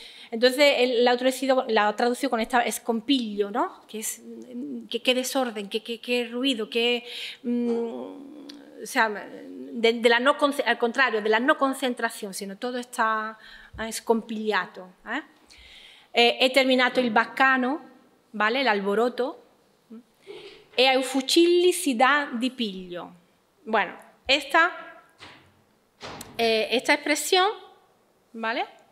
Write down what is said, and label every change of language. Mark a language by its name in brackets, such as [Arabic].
[Spanish] Entonces él la ha traducido con esta escompillo, ¿no? Qué desorden, qué ruido, o sea, al contrario, de la no concentración, sino todo está scompigliato. [Italian] È terminato il baccano, ¿vale? [Spanish] El alboroto, [Italian] e ai fucilli si dà di piglio. [Spanish] Bueno, esta expresión, ¿vale?